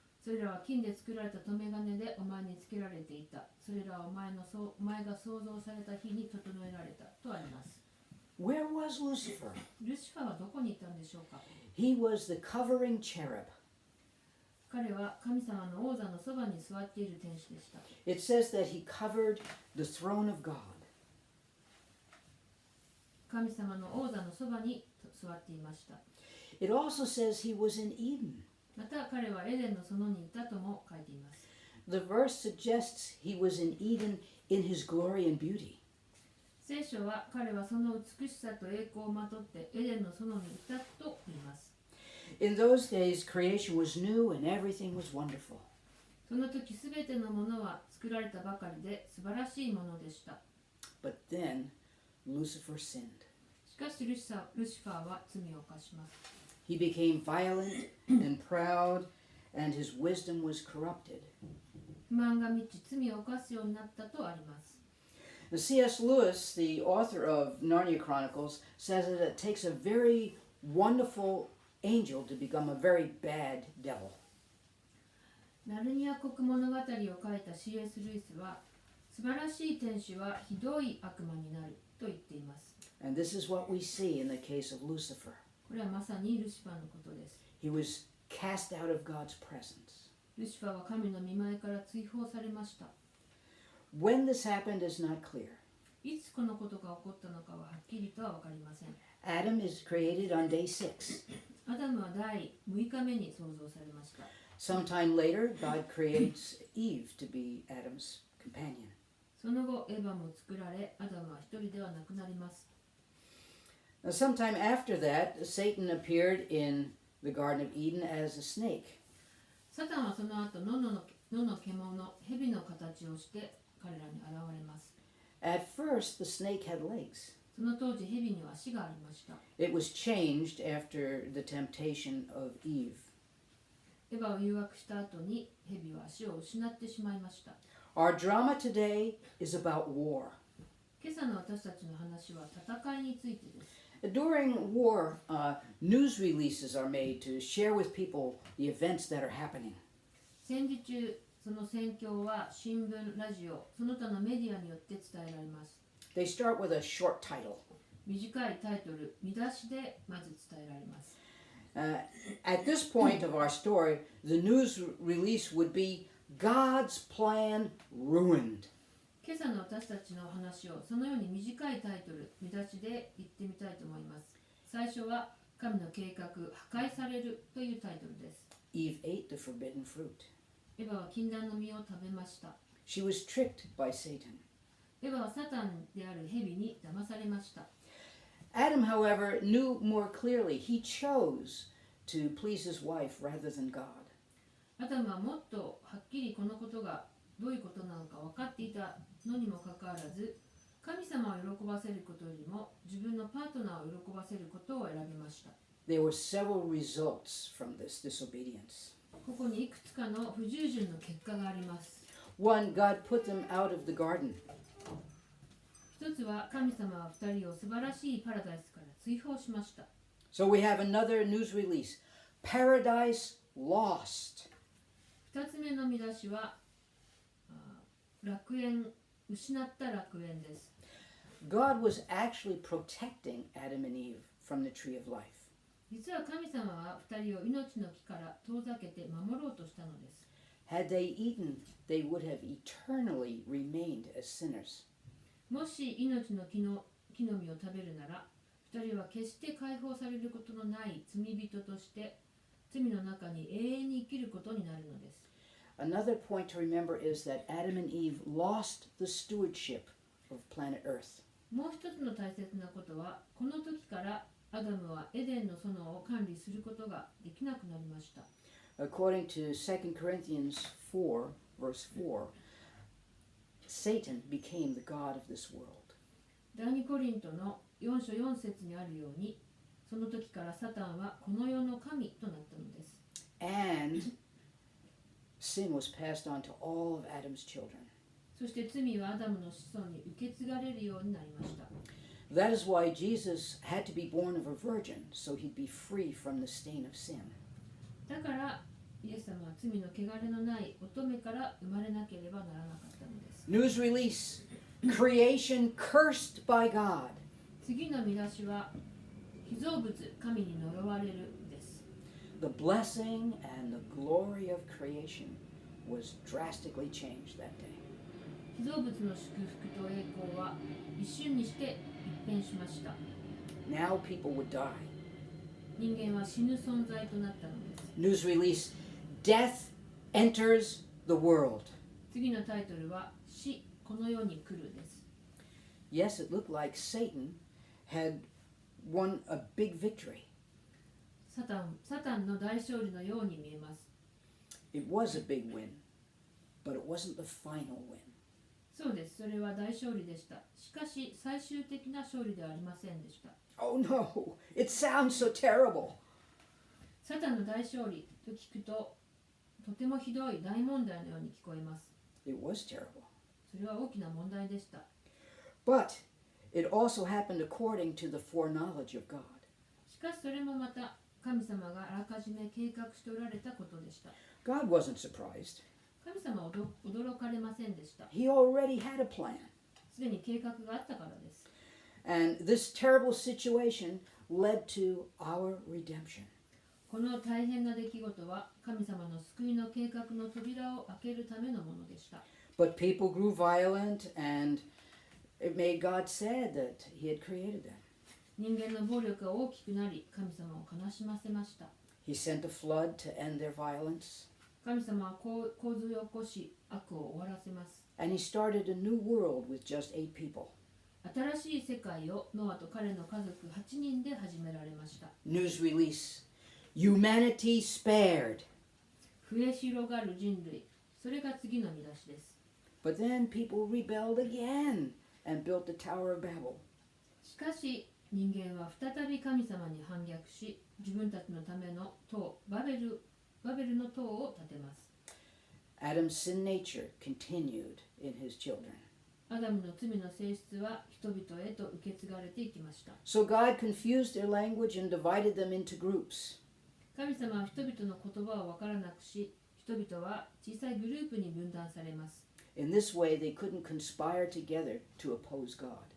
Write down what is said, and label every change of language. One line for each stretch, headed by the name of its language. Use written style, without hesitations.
Japanese: それらは金で作られた留め金でお前につけられていた。それらはお前が創造された日に整えられたとあります。
English: Where was Lucifer?
Japanese: ルシファーはどこにいたんでしょうか？
English: He was the covering cherub.
Japanese: 彼は神様の王座のそばに座っている天使でした。
English: It says that he covered the throne of God.
Japanese: 神様の王座のそばに座っていました。
English: It also says he was in Eden.
Japanese: また彼はエデンの園にいたとも書いています。
English: The verse suggests he was in Eden in his glory and beauty.
Japanese: 聖書は彼はその美しさと栄光をまとってエデンの園にいたと言います。
English: In those days, creation was new and everything was wonderful.
Japanese: その時すべてのものは作られたばかりで素晴らしいものでした。
English: But then Lucifer sinned.
Japanese: しかしルシファーは罪を犯します。
English: He became violent and proud, and his wisdom was corrupted.
Japanese: 不満が満ち罪を犯すようになったとあります。
English: Now, C.S. Lewis, the author of Narnia Chronicles, says that it takes a very wonderful angel to become a very bad devil.
Japanese: ナルニア国物語を書いた C.S. ルイスは、素晴らしい天使はひどい悪魔になると言っています。
English: And this is what we see in the case of Lucifer.
Japanese: これはまさにルシファーのことです。
English: He was cast out of God's presence.
Japanese: ルシファーは神の御前から追放されました。
English: When this happened is not clear.
Japanese: いつこのことが起こったのかははっきりとは分かりません。
English: Adam is created on day 6.
Japanese: アダムは第6日目に創造されました。
English: Sometime later, God creates Eve to be Adam's companion.
Japanese: その後、エヴァも作られ、アダムは一人ではなくなります。
English: Now, sometime after that, Satan appeared in the Garden of Eden as a snake.
Japanese: サタンはその後、野の獣、蛇の形をして彼らに現れます。
English: At first, the snake had legs.
Japanese: その当時、蛇には足がありました。
English: It was changed after the temptation of Eve.
Japanese: エヴァを誘惑した後に、蛇は足を失ってしまいました。
English: Our drama today is about war.
Japanese: 今朝の私たちの話は戦いについてです。
English: During war, news releases are made to share with people the events that are happening.
Japanese: 戦時中、その戦況は新聞、ラジオ、その他のメディアによって伝えられます。
English: They start with a short title.
Japanese: 短いタイトル、見出しでまず伝えられます。
English: At this point of our story, the news release would be God's plan ruined.
Japanese: 今朝の私たちの話をそのように短いタイトル、見出しで言ってみたいと思います。最初は神の計画、破壊されるというタイトルです。
English: Eve ate the forbidden fruit.
Japanese: エヴァは禁断の実を食べました。
English: She was tricked by Satan.
Japanese: エヴァはサタンである蛇に騙されました。
English: Adam, however, knew more clearly. He chose to please his wife rather than God.
Japanese: アダムはもっとはっきりこのことがどういうことなのか分かっていたのにもかかわらず、神様を喜ばせることよりも自分のパートナーを喜ばせることを選びました。
English: There were several results from this disobedience.
Japanese: ここにいくつかの不従順の結果があります。
English: One, God put them out of the garden.
Japanese: 一つは神様は二人を素晴らしいパラダイスから追放しました。
English: So we have another news release. Paradise lost.
Japanese: 二つ目の見出しは楽園、失った楽園です。
English: God was actually protecting Adam and Eve from the tree of life.
Japanese: 実は神様は二人を命の木から遠ざけて守ろうとしたのです。
English: Had they eaten, they would have eternally remained as sinners.
Japanese: もし命の木の実を食べるなら、二人は決して解放されることのない罪人として罪の中に永遠に生きることになるのです。
English: Another point to remember is that Adam and Eve lost the stewardship of planet Earth.
Japanese: もう一つの大切なことは、この時からアダムはエデンの園を管理することができなくなりました。
English: According to 2 Corinthians 4, verse 4, Satan became the god of this world.
Japanese: 第2コリントの4章4節にあるように、その時からサタンはこの世の神となったのです。
English: And sin was passed on to all of Adam's children.
Japanese: そして罪はアダムの子孫に受け継がれるようになりました。
English: That is why Jesus had to be born of a virgin, so he'd be free from the stain of sin.
Japanese: だからイエス様は罪の汚れのない乙女から生まれなければならなかったのです。
English: News release. Creation cursed by God.
Japanese: 次の見出しは、被造物、神に呪われるです。
English: The blessing and the glory of creation was drastically changed that day.
Japanese: 被造物の祝福と栄光は一瞬にして一変しました。
English: Now people would die.
Japanese: 人間は死ぬ存在となったのです。
English: News release, Death enters the world.
Japanese: 次のタイトルは死この世に来るです。
English: Yes, it looked like Satan had won a big victory.
Japanese: サタンの大勝利のように見えます。
English: It was a big win, but it wasn't the final win.
Japanese: そうです。それは大勝利でした。しかし最終的な勝利ではありませんでした。
English: Oh no, it sounds so terrible.
Japanese: サタンの大勝利と聞くととてもひどい大問題のように聞こえます。
English: It was terrible.
Japanese: それは大きな問題でした。
English: But it also happened according to the foreknowledge of God.
Japanese: しかしそれもまた神様があらかじめ計画しておられたことでした。
English: God wasn't surprised.
Japanese: 神様は驚かれませんでした。
English: He already had a plan.
Japanese: すでに計画があったからです。
English: And this terrible situation led to our redemption.
Japanese: この大変な出来事は神様の救いの計画の扉を開けるためのものでした。
English: But people grew violent, and it made God sad that He had created them.
Japanese: 人間の暴力が大きくなり、神様を悲しませました。
English: He sent a flood to end their violence,
Japanese: 神様は洪水を起こし、悪を終わらせます。
English: and He started a new world with just 8 people.
Japanese: 新しい世界をノアと彼の家族8人で始められました。
English: News release, humanity spared.
Japanese: 増え広がる人類、それが次の見出しです。
English: But then people rebelled again and built the Tower of Babel.
Japanese: しかし人間は再び神様に反逆し、自分たちのための塔、バベルの塔を建てます。
English: Adam's sin nature continued in his children.
Japanese: アダムの罪の性質は人々へと受け継がれていきました。
English: So God confused their language and divided them into groups.
Japanese: 神様は人々の言葉を分からなくし、人々は小さいグループに分断されます。
English: In this way, they couldn't conspire together to oppose God.